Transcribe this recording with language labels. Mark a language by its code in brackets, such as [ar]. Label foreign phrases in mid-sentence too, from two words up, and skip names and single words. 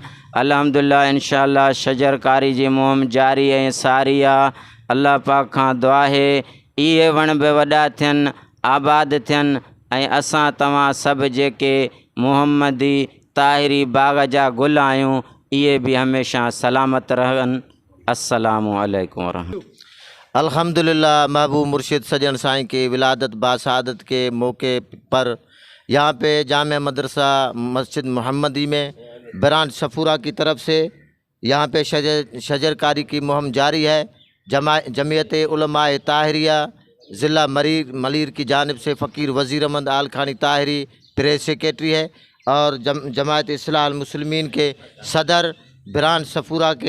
[ar] الحمد لله إن شاء الله [sd] शजरकारी जी मुहिम जारी ऐं सारी आहे। अल्लाह पाक खां दुआ आहे इहे वण बि वॾा थियनि आबाद थियनि ऐं असां तव्हां सभु जेके मुहम्मदी ताहिरी बाग़ जा गुल आहियूं इहे बि हमेशह सलामत रहनि। [ar] السلام عليكم ورحمة الله. [ur] الحمدللہ محبوب مرشد سجن سائیں کی ولادت باسعادت کے موقع پر یہاں پہ جامعہ مدرسہ مسجد محمدی میں برانچ صفورہ کی طرف سے یہاں پہ شجر کاری کی مہم جاری ہے۔ جمعیت علماء طاہریہ ضلع ملیر کی جانب سے فقیر وزیر احمد آل خانی طاہری پریس سیکریٹری ہے، اور جماعت اصلاح المسلمین کے صدر برانچ صفورہ کے